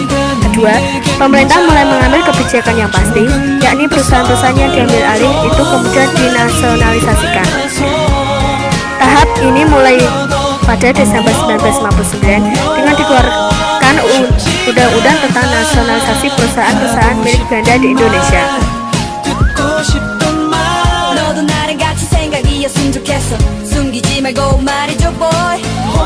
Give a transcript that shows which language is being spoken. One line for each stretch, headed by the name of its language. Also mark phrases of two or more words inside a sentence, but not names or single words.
Indonesian: Kedua, pemerintah mulai mengambil kebijakan yang pasti, yakni perusahaan-perusahaan yang diambil alih itu kemudian dinasionalisasikan. Tahap ini mulai pada Desember 1959 dengan dikeluarkan Undang-Undang tentang nasionalisasi perusahaan-perusahaan milik Belanda di Indonesia.
Korean: 너도 나랑 같이 생각이었으면 좋겠어 숨기지 말고 말해줘 boy